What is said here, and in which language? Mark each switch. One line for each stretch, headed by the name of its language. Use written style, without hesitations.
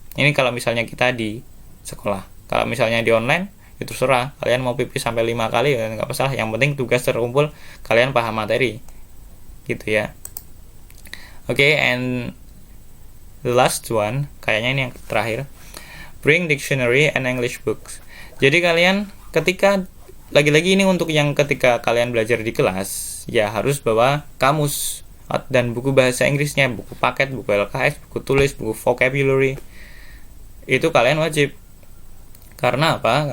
Indonesian: Ini kalau misalnya kita di sekolah. Kalau misalnya di online, itu terserah. Kalian mau pipis sampai 5 kali ya nggak masalah. Yang penting tugas terkumpul, kalian paham materi. Gitu ya. Oke,
English: and the last one,
Indonesian: kayaknya ini yang terakhir.
English: Bring dictionary and English books.
Indonesian: Jadi kalian ketika, lagi-lagi ini untuk yang ketika kalian belajar di kelas, ya harus bawa kamus dan buku bahasa Inggrisnya, buku paket, buku LKS, buku tulis, buku vocabulary. Itu kalian wajib. Karena apa?